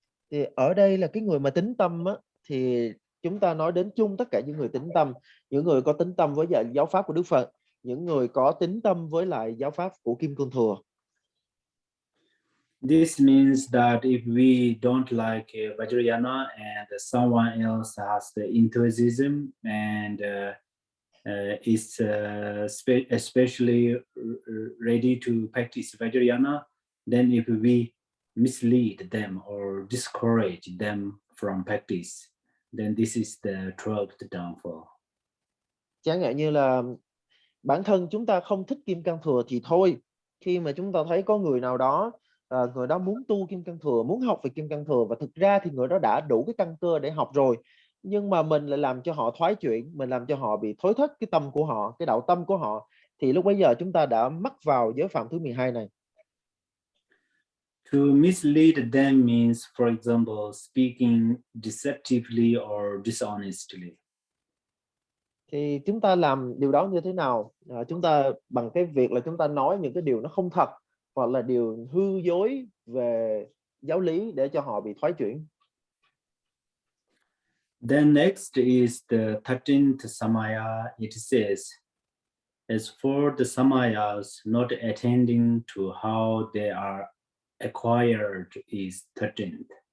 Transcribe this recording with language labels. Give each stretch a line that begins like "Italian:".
Vietnamese: Thì ở đây là cái người mà tín tâm á, thì chúng ta nói đến chung tất cả những người tín tâm, những người có tín tâm với giáo pháp của Đức Phật, những người có tín tâm với lại giáo pháp của Kim Cương Thừa.
English: This means that if we don't like Vajrayana and someone else has the enthusiasm and is especially ready to practice Vajrayana, then if we mislead them or discourage them from practice, then this is the 12th downfall.
Vietnamese: Chẳng hạn như là bản thân chúng ta không thích Kim Cang Thừa thì thôi, khi mà chúng ta thấy có người nào đó, người đó muốn tu Kim Cang Thừa, muốn học về Kim Cang Thừa, và thực ra thì người đó đã đủ cái căn cơ để học rồi, nhưng mà mình lại làm cho họ thoái chuyển, mình làm cho họ bị thối thất cái tâm của họ, cái đạo tâm của họ, thì lúc bấy giờ chúng ta đã mắc vào giới phạm thứ 12 này.
English: To mislead them means, for example, speaking deceptively or dishonestly.
Vietnamese: Thì chúng ta làm điều đó như thế nào? Chúng ta bằng cái việc là chúng ta nói những cái điều nó không thật, hoặc là điều hư dối về giáo lý để cho họ bị thoái chuyển.
English: Then next is the 13th Samaya. It says, as for the Samayas not attending to how they are acquired is 13th.